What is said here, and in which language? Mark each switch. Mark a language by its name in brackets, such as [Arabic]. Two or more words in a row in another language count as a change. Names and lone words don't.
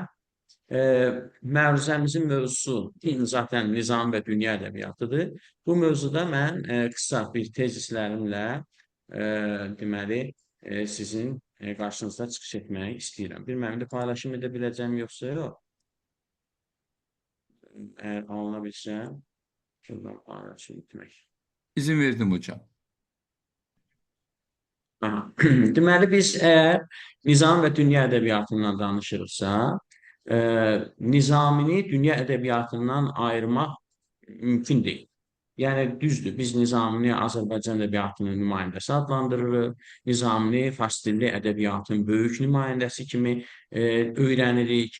[Azerbaijani] Məruzəmizin mövzusu zaten Nizam və dünya ədəbiyyatıdır. Bu mövzuda mən qısa bir tezislərimlə deməli sizin qarşınızda çıxış etmək istəyirəm. Bilməm, paylaşım edə biləcəm yoxsa yox? [Turkish] Eğer alınabilse şuradan paylaşım etmek. İzin verdim hocam. [Azerbaijani] Aha. Deməli, biz əgər nizam və dünya ədəbiyyatından danışırıqsa, Nizamini dünya ədəbiyyatından ayırmaq mümkün deyil. Yəni, düzdür, biz Nizamini Azərbaycan ədəbiyyatının nümayəndəsi adlandırırıq, Nizamini fars dilli ədəbiyyatın böyük nümayəndəsi kimi öyrənirik.